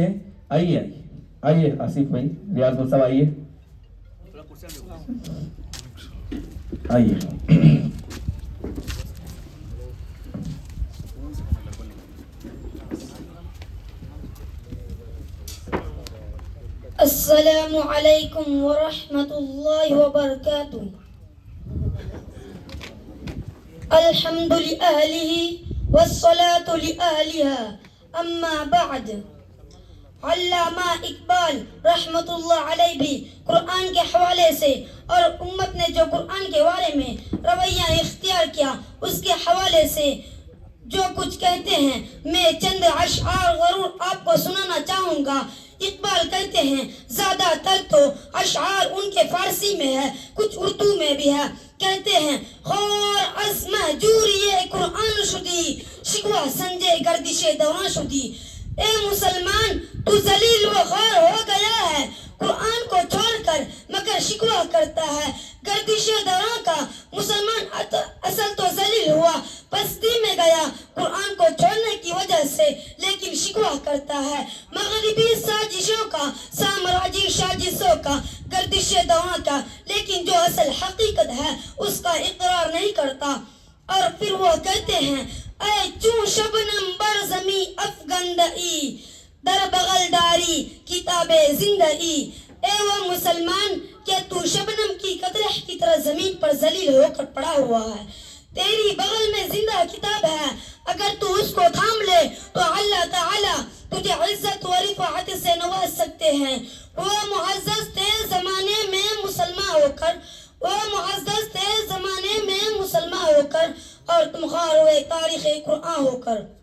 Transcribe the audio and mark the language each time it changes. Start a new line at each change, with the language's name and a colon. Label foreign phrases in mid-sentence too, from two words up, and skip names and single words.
Urdu: آئیے آصف بھائی, ریاض مل صاحب آئیے.
Arabic: السلام علیکم ورحمۃ اللہ وبرکاتہ. الحمد لأہلہ والصلاة لأہلہا اما بعد.
Urdu: علامہ اقبال رحمۃ اللہ علیہ بھی قرآن کے حوالے سے اور امت نے جو قرآن کے بارے میں رویہ اختیار کیا اس کے حوالے سے جو کچھ کہتے ہیں, میں چند اشعار ضرور آپ کو سنانا چاہوں گا. اقبال کہتے ہیں زیادہ تر تو اشعار ان کے فارسی میں ہے, کچھ اردو میں بھی ہے. کہتے ہیں
Persian: خور از مہجوری قرآن شدی, شکوہ سنجے گردش دوران شدی.
Urdu: اے مسلمان تو ذلیل و خوار ہو گیا ہے, قرآن کو چھوڑ کر مگر شکوہ کرتا ہے. گردش دوران کا مسلمان اصل تو ذلیل ہوا, پستی میں گیا قرآن کو چھوڑنے کی وجہ سے, لیکن شکوہ کرتا ہے مغربی سازشوں کا, سامراجی سازشوں کا, گردش دوران کا, لیکن جو اصل حقیقت ہے اس کا اقرار نہیں کرتا. اور پھر وہ کہتے ہیں
Persian: اے چون شبنم بر زمیں افگندئی, در بغل داری کتاب زندگی.
Urdu: اے وہ مسلمان کہ تو شبنم کی قطرہ کی طرح زمین پر ذلیل ہو کر پڑا ہوا ہے, تیری بغل میں زندہ کتاب ہے, اگر تو اس کو تھام لے تو اللہ تعالی تجھے عزت و رفعت سے نواز سکتے ہیں. وہ معزز تھے زمانے میں مسلمان ہو کر, اور تم خوار ہوئے تاریخ قرآن ہو کر.